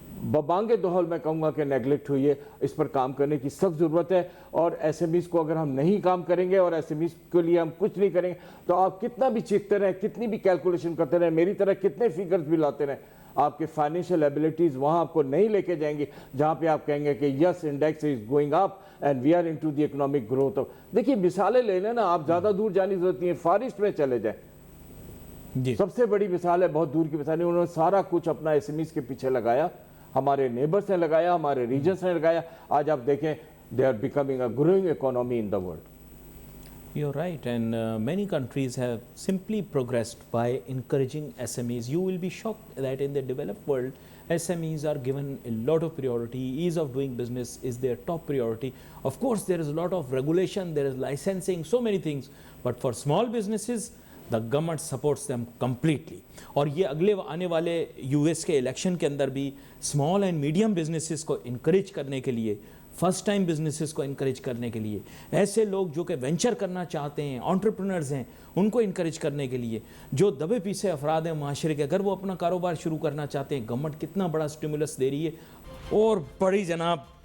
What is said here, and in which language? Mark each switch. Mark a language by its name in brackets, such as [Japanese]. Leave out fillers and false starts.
[Urdu] ببانگ دہل میں کہوں گا کہ نیگلیکٹ ہوئی ہے، اس پر کام کرنے کی سخت ضرورت ہے، اور ایس ایم ایز کو اگر ہم نہیں کام کریں گے اور ایس ایم ایز کے لیے ہم کچھ نہیں کریں گے تو آپ کتنا بھی چیختے رہیں، کتنی بھی کیلکولیشن کرتے رہیں، میری طرح کتنے فگرز بھی لاتے رہیں، آپ کے فائنینشیل ایبلٹیز وہاں آپ کو نہیں لے کے جائیں گی جہاں پہ آپ کہیں گے کہ [English] Yes index is going up and we are into the economic growth. [Urdu] دیکھیے مثالیں لے لیں نا، آپ زیادہ دور جانے کی ضرورت نہیں ہے، فار ایسٹ میں چلے جائیں، سب سے بڑی مثال ہے، بہت دور کی مثال ہے، انہوں نے سارا کچھ اپنا ایس ایم ایز کے پیچھے لگایا، ہمارے نیبرز نے لگایا، ہمارے ریجنز نے لگایا، آج آپ دیکھیں [English] they are becoming a growing economy in the world. You're right, and many countries have simply progressed by encouraging SMEs. You will be shocked that in the developed world, SMEs are given a lot of priority. Ease of doing business is their top priority. Of course, there is a lot of regulation, there is licensing, so many things. But for small businesses, the government supports them completely. [Urdu] اور یہ اگلے آنے والے US کے election کے اندر بھی small and medium businesses کو encourage کرنے کے لیے، فرسٹ ٹائم بزنسز کو انکریج کرنے کے لیے، ایسے لوگ جو کہ وینچر کرنا چاہتے ہیں، انٹرپرنرز ہیں، ان کو انکریج کرنے کے لیے، جو دبے پیسے افراد ہیں معاشرے کے، اگر وہ اپنا کاروبار شروع کرنا چاہتے ہیں، گورنمنٹ کتنا بڑا سٹیمولس دے رہی ہے۔ اور بڑی جناب